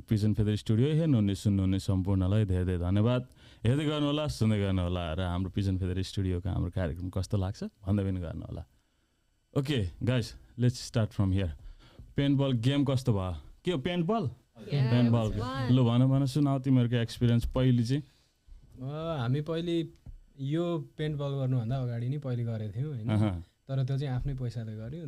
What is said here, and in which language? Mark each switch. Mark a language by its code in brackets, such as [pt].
[ne] Pigeon Feather Studio हेर्नुहुने सुन्नुहुने सम्पूर्णलाई धेरै धेरै धन्यवाद. हेर्दै गर्नुहोला, सुन्दै गर्नुहोला र हाम्रो Pigeon Feather Studioको हाम्रो कार्यक्रम कस्तो लाग्छ भन्दै पनि गर्नुहोला. [en] Okay, guys, let's start from here. [ne] Paintball game कस्तो भयो? के हो paintball? [en] Paintball. [ne] ल भन सुनाउ तिमीहरुको एक्सपिरियन्स पहिले चाहिँ. हामी पहिले यो पेन्टबल गर्नुभन्दा अगाडि नै पहिले गरेको थियौँ हैन. तर त्यो चाहिँ आफ्नै पैसाले गर्यो.